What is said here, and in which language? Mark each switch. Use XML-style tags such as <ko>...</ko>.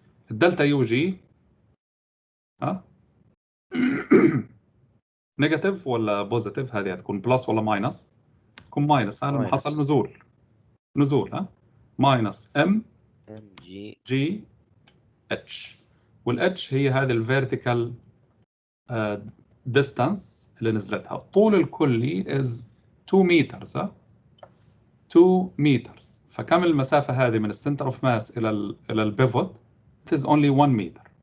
<ar>الدلتا يو جي نيجاتيف ولا بوزيتيف؟ هذه هتكون بلس ولا ماينس؟ تكون ماينس. لما حصل نزول ماينس ام جي اتش، والاتش هي هذه الفيرتيكال ديستانس اللي نزلتها. الطول الكلي</ar> <en>is 2 meters 2 meters.</en> <ar>فكم المسافة هذه من السنتر اوف ماس إلى البيفوت؟</ar> <en>It is only 1 meter.</en>